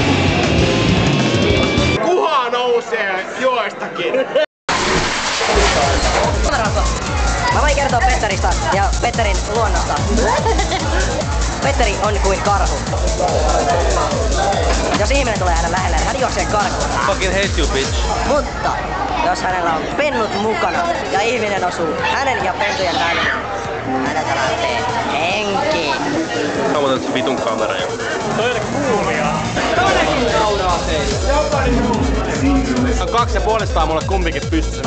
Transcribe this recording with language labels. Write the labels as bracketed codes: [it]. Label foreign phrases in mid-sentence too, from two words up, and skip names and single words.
[fi] Kuha nousee joistakin. Mä voin kertoa Petteristä ja Petterin luonnosta. Petteri on kuin karhu. Jos ihminen tulee hänen lähelleen, hän juoksee karkuun. [en] Fucking hate you, bitch. [fi] Mutta jos hänellä on pennut mukana ja ihminen osuu hänen ja pentujen väliin, häneltä lähtee henki. Mä otan se vitun kamera jo. Toi oli kuulia. Toinenkin nauraa teille. 2,5 mulle kumpikin pystyssä.